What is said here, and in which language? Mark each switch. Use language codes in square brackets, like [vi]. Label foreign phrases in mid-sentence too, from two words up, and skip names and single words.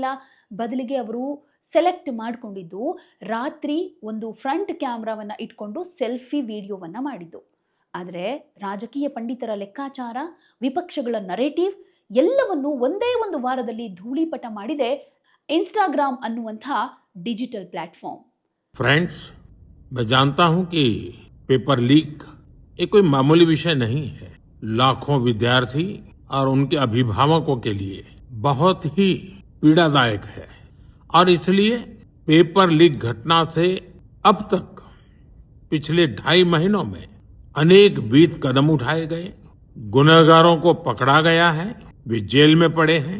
[kn] ಬದಲಿಗೆ ಅವರು ಸೆಲೆಕ್ಟ್ ಮಾಡಿಕೊಂಡಿದ್ದು ರಾತ್ರಿ ಒಂದು ಫ್ರಂಟ್ ಕ್ಯಾಮ್ರಾವನ್ನ ಇಟ್ಕೊಂಡು ಸೆಲ್ಫಿ ವಿಡಿಯೋವನ್ನ ಮಾಡಿದ್ದು. ಆದರೆ ರಾಜಕೀಯ ಪಂಡಿತರ ಲೆಕ್ಕಾಚಾರ, ವಿಪಕ್ಷಗಳ ನರೇಟಿವ್ ಎಲ್ಲವನ್ನು ಒಂದೇ ಒಂದು ವಾರದಲ್ಲಿ ಧೂಳಿಪಟ ಮಾಡಿದೆ ಇನ್ಸ್ಟಾಗ್ರಾಮ್ ಅನ್ನುವಂಥ [en] digital platform. [hi] फ्रेंड्स, मैं जानता हूं कि [en] paper leak [hi] ये कोई मामूली विषय नहीं है. लाखों विद्यार्थी और उनके अभिभावकों के लिए बहुत ही पीड़ादायक है और इसलिए [en] paper leak [hi] घटना से अब तक पिछले 2.5 महीनों में अनेक विध कदम उठाए गए, गुनहगारों को पकड़ा गया है, वे जेल में पड़े हैं.